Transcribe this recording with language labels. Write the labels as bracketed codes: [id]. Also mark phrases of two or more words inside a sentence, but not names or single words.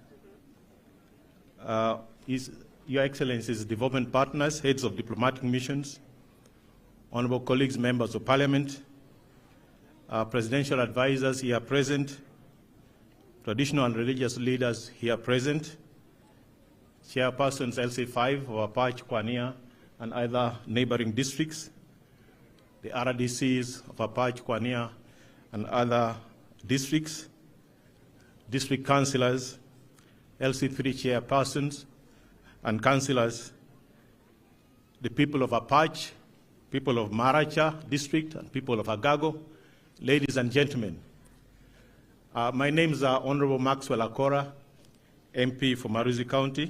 [en] Your Excellency's development partners, heads of diplomatic missions, honorable colleagues, members of Parliament, presidential advisors here present, traditional and religious leaders here present, chairpersons LC5 of Apache, Kwania, and other neighboring districts, the RDCs of Apache, Kwania, and other districts, district councillors, LC3 chairpersons and councillors, the people of Apache, people of Maracha district, and people of Agago, ladies and gentlemen. My name is Honorable Maxwell Akora, MP for Maruzi County.